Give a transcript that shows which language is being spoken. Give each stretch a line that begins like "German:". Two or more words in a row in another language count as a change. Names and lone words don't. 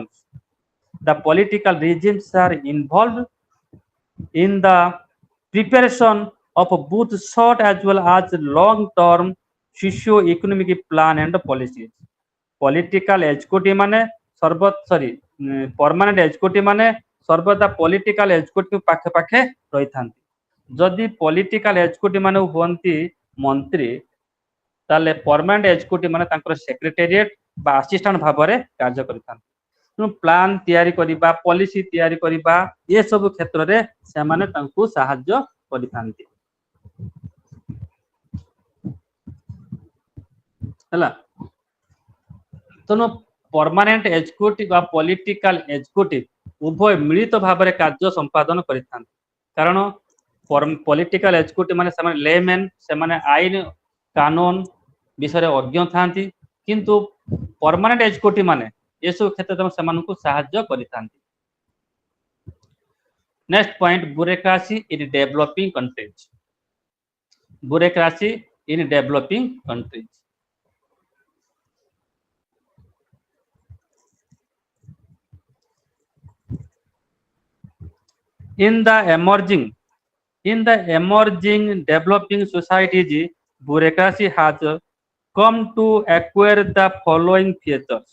English: The political regimes are involved in the preparation of both short as well as long-term socio-economic plan and policies. Political executive
Odia: ମାନେ
English: permanent executive
Odia: ମାନେ ସର୍ବଦା
English: political executive
Odia: ପାଖେ ପାଖେ ରହିଥାନ୍ତି। ଯଦି
English: political executive
Odia: ମାନେ ହୁଅନ୍ତି ମନ୍ତ୍ରୀ ତାହେଲେ
English: permanent executive
Odia: ମାନେ ତାଙ୍କର secretariat ବା assistant ଭାବରେ କାର୍ଯ୍ୟ କରିଥାନ୍ତି। ତେଣୁ ପ୍ଲାନ୍ ତିଆରି କରିବା ପଲିସି ତିଆରି କରିବା ଏସବୁ କ୍ଷେତ୍ରରେ ସେମାନେ ତାଙ୍କୁ ସାହାଯ୍ୟ କରିଥାନ୍ତି ହେଲା। ତେଣୁ
English: permanent executive
Odia: ବା
English: political executive
Odia: ଉଭୟ ମିଳିତ ଭାବରେ କାର୍ଯ୍ୟ ସମ୍ପାଦନ କରିଥାନ୍ତି। କାରଣ
English: political executive
Odia: ମାନେ ସେମାନେ ଲେମ୍ୟାନ୍, ସେମାନେ ଆଇନ କାନୁନ ବିଷୟରେ ଅଜ୍ଞ ଥାନ୍ତି, କିନ୍ତୁ
English: permanent executive
Odia: ମାନେ ଏସବୁ କ୍ଷେତ୍ରରେ ସେମାନଙ୍କୁ ସାହାଯ୍ୟ କରିଥାନ୍ତି।
English: Next point, bureaucracy in developing countries. Bureaucracy in developing countries. In the emerging developing societies, bureaucracy has come to acquire the following features.